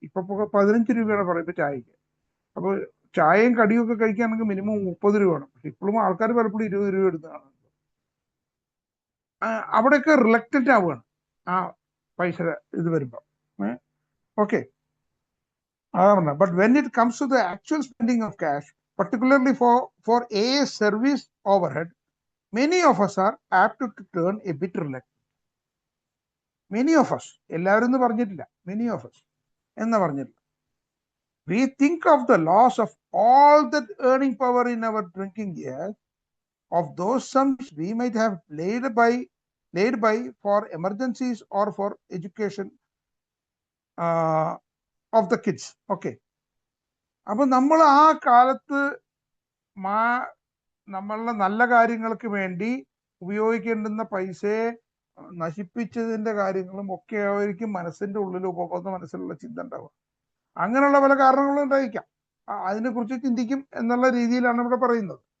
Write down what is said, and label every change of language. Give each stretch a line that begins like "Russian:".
Malayalam: ഇപ്പൊ 15 രൂപയാണ് പറയുമ്പോൾ ചായക്ക്. അപ്പോൾ ചായയും കടിയും ഒക്കെ കഴിക്കുകയാണെങ്കിൽ മിനിമം 30 രൂപ വേണം. പക്ഷെ ഇപ്പോഴും ആൾക്കാർ പലപ്പോഴും 20 രൂപ എടുത്തതാണ്. അവിടെയൊക്കെ റിലക്റ്റന്റ് ആവുകയാണ് ആ പൈസ ഇത് വരുമ്പോൾ. Okay,
English: But when it comes to the actual spending of cash, particularly for a service overhead, many of us are apt to turn a bit reluctant. Many of us, many of us, we think of the loss of all that earning power in our drinking years, of those sums we might have laid by for emergencies or for education of the kids. Okay.
Malayalam: അപ്പൊ നമ്മൾ ആ കാലത്ത് നമ്മളുടെ നല്ല കാര്യങ്ങൾക്ക് വേണ്ടി ഉപയോഗിക്കേണ്ടുന്ന പൈസയെ നശിപ്പിച്ചതിന്റെ കാര്യങ്ങളും ഒക്കെ ആയിരിക്കും മനസ്സിന്റെ ഉള്ളിൽ ഉപബോധ മനസ്സിലുള്ള ചിന്ത ഉണ്ടാവുക. അങ്ങനെയുള്ള പല കാരണങ്ങളും ഉണ്ടായിരിക്കാം. അതിനെക്കുറിച്ച് ചിന്തിക്കും എന്നുള്ള രീതിയിലാണ് ഇവിടെ പറയുന്നത്.